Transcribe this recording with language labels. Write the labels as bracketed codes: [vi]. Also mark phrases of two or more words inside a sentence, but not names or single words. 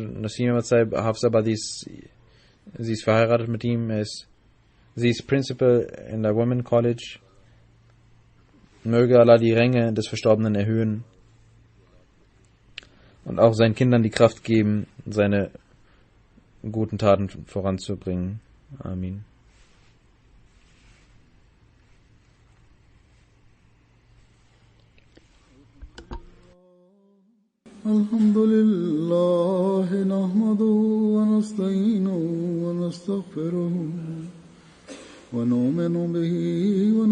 [de] Nasim Ahmad Sahib Hafsabadi, sie ist verheiratet mit ihm. Sie ist Principal in der Women College. Möge Allah die Ränge des Verstorbenen erhöhen und auch seinen Kindern die Kraft geben, seine guten Taten voranzubringen. Amin. [ar] الحمد لله نحمده ونستعينه ونستغفره ونؤمن به و